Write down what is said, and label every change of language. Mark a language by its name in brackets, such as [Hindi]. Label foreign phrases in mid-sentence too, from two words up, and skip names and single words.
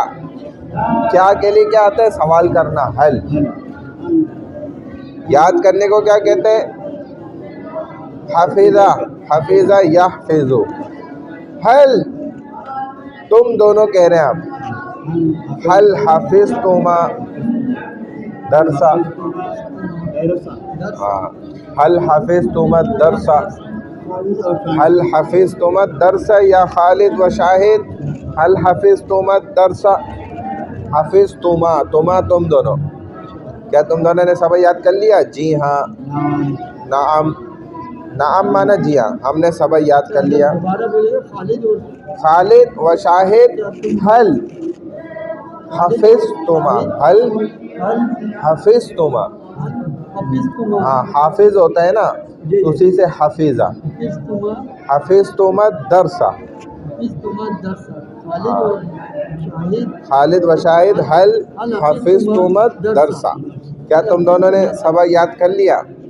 [Urdu] کیا کے لیے کیا آتا ہے؟ سوال کرنا، حل، یاد کرنے کو کیا کہتے ہیں؟ [Arabic] حفظہ، حفظہ یحفظ، [Urdu] حل، تم دونوں کہہ رہے ہیں آپ، [Arabic] حل حفظتما درسا، ہاں حل حفظتما درسا، حل حفظتما درسا، یا خالد و شاہد حل حفظتما درسا، حفظتما، تما [Urdu] تم دونوں، کیا تم دونوں نے سبق یاد کر لیا؟ جی ہاں، [Arabic] نعم، نعم [Urdu] مانا جی ہاں، ہم نے سبق یاد کر لیا۔ [Arabic] خالد و شاہد حل حفظتما، حل حفظتما، [Urdu] ہاں حافظ ہوتا ہے نا، اسی سے [Arabic] حفظہ، حفظتما درسا، خالد و شاہد حل حفظتما درسا، [Urdu] کیا تم دونوں نے سبق یاد کر لیا؟